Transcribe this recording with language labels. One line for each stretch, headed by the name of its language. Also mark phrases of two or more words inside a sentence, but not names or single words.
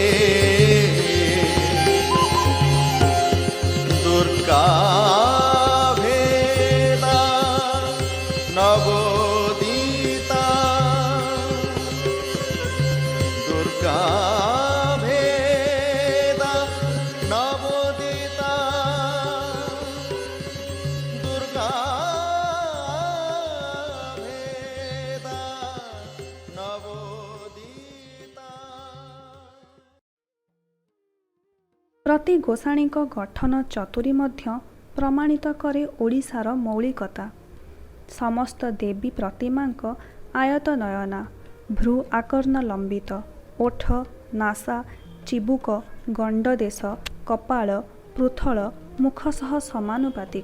Sanskrit: दुर्गा भेदा नवोदिता दुर्गा भेदा नवोदिता दुर्गा भेदा नवोदिता।
Odia: ପ୍ରତି ଗୋସାଣୀଙ୍କ ଗଠନ ଚତୁରୀ ମଧ୍ୟ ପ୍ରମାଣିତ କରେ ଓଡ଼ିଶାର ମୌଳିକତା। ସମସ୍ତ ଦେବୀ ପ୍ରତିମାଙ୍କ ଆୟତ ନୟନା, ଭ୍ରୁ ଆକର୍ଣ୍ଣ ଲମ୍ବିତ, ଓଠ, ନାସା, ଚିବୁକ, ଗଣ୍ଡଦେଶ, କପାଳ, ପୃଥଳ, ମୁଖ ସହ ସମାନୁପାତିକ।